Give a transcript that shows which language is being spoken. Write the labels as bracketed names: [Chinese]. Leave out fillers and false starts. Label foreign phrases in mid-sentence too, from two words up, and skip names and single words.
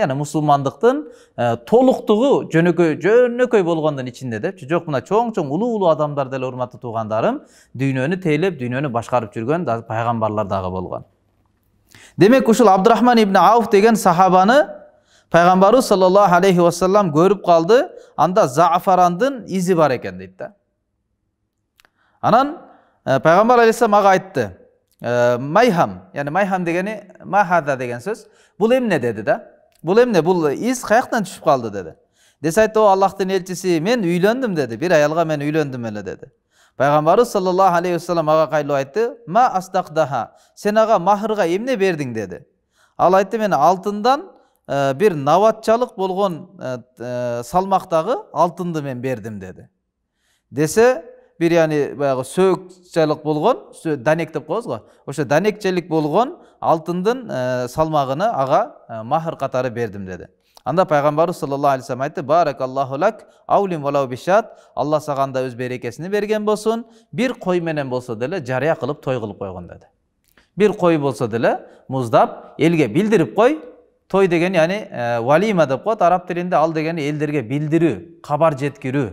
[Kyrgyz] Яны мусулмандыктын толуктугу жөнөкөй болгондун ичинде депчи. Жок, мына чоң-чоң улуу адамдар деле, урматтуу туугандарым, дүйнөнү тейлеп, дүйнөнү башкарып жүргөн пайгамбарлар дагы болгон. Демек ушул Абдурахман ибн Ауф деген сахабаны пайгамбарыбыз [Arabic] صلى الله عليه وسلم [Kyrgyz] көрүп калды. Анда зафарандын изи бар экен дейт да. Анан пайгамбар алейхиссалам ага айтты: "Майхам", яны майхам дегени махада деген сөз. Бул эмне деди да? Бул эмне? Бул из каяктан түшүп калды деди. Десе айтты: "О Аллахтын элчиси, мен үйлөндүм" деди. "Бир аялга мен үйлөндүм эле" деди. Пайгамбарыбыз [Arabic] صلى الله عليه وسلم [Kyrgyz] ага кайлуу айтты: [Arabic] "ما أصدقتها", [Kyrgyz] сен ага махырга эмне бердиң деди. Ал айтты: "Мен алтындан бир наватчалык болгон салмактагы алтынды мен бердим" деди. Десе, бир яны баягы сөкчалык болгон, данек деп коебуз го. Ошо данекчелик болгон алтындын салмагыны ага махыр катары бердим деди. Анда пайгамбарыбыз [Arabic] صلى الله عليه وسلم [Kyrgyz] айтты: [Arabic] "بارك الله لك، أولم ولو بشاة", [Kyrgyz] Алла сага да өз берекесин берген болсун, бир кой менен болсо деле жарыя кылып той кылып койгон деди. Бир кой болсо деле муздап элге билдирип кой. Той деген яни валима деп коет араб тилинде, ал дегени элдерге билдирүү, кабар жеткирүү.